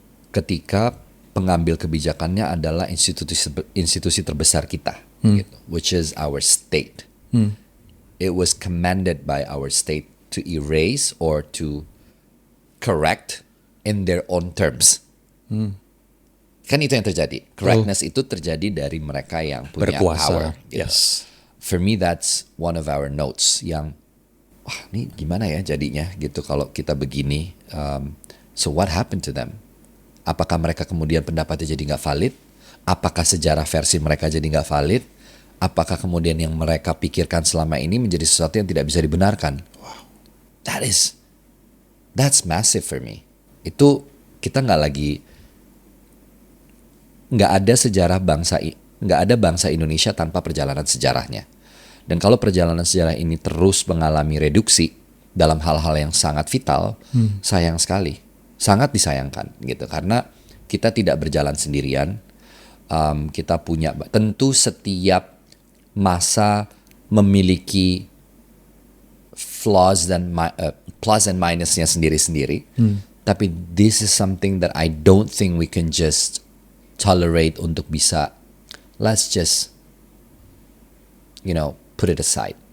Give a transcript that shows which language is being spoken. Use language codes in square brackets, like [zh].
[id] Ketika pengambil kebijakannya adalah institusi terbesar kita, gitu, [en] which is our state. It was commanded by our state to erase or to correct in their own terms. [id] Kan itu yang terjadi. Correctness itu terjadi dari mereka yang punya berkuasa. [en] Power. Gitu. Yes. For me that's one of our notes [id] yang, wah ini gimana ya jadinya gitu kalau kita begini. [en] So what happened to them? [id] Apakah mereka kemudian pendapatnya jadi nggak valid? Apakah sejarah versi mereka jadi nggak valid? Apakah kemudian yang mereka pikirkan selama ini menjadi sesuatu yang tidak bisa dibenarkan? [en] Wow, that's massive for me. [id] Itu kita nggak ada sejarah nggak ada bangsa Indonesia tanpa perjalanan sejarahnya. Dan kalau perjalanan sejarah ini terus mengalami reduksi dalam hal-hal yang sangat vital, sayang sekali, sangat disayangkan gitu. Karena kita tidak berjalan sendirian, kita punya tentu setiap masa memiliki flaws dan plus and minusnya sendiri-sendiri. [en] Tapi this is something that I don't think we can just tolerate untuk bisa, let's just, put it aside.